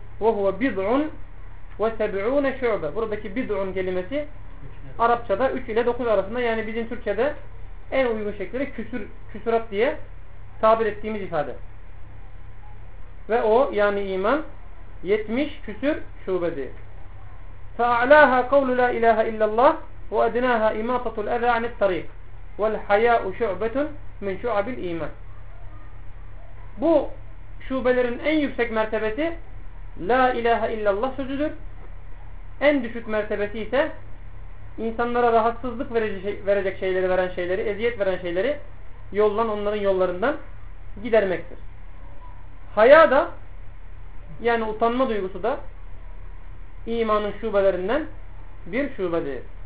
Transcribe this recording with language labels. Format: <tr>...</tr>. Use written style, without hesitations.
<ar>وَهُوَ بِضْعٌ وَسَبْعُونَ شُعْبَةً.</ar> <tr>Buradaki bid'un kelimesi Arapçada 3 ile 9 arasında, yani bizim Türkçe'de en uygun şekilde küsurat diye tabir ettiğimiz ifade. Ve o, yani iman 70 küsür şubedir.</tr> <ar>فَاَعْلَاهَا قَوْلُ لَا اِلَٰهَ اِلَّا اللّٰهُ وَاَدْنَاهَا اِمَاطَةُ الْاَذَا عَنِ الطَّرِيقِ وَالْحَيَاءُ شُعْبَةٌ مِنْ شُعَبِ الْا۪يمَانِ.</ar> <tr>Bu şubelerin en yüksek mertebesi La ilahe illallah sözüdür. En düşük mertebesi ise insanlara rahatsızlık verecek şeyleri veren şeyleri, eziyet veren şeyleri yoldan, onların yollarından gidermektir. Haya da, yani utanma duygusu da imanın şubelerinden bir şubedir.</tr>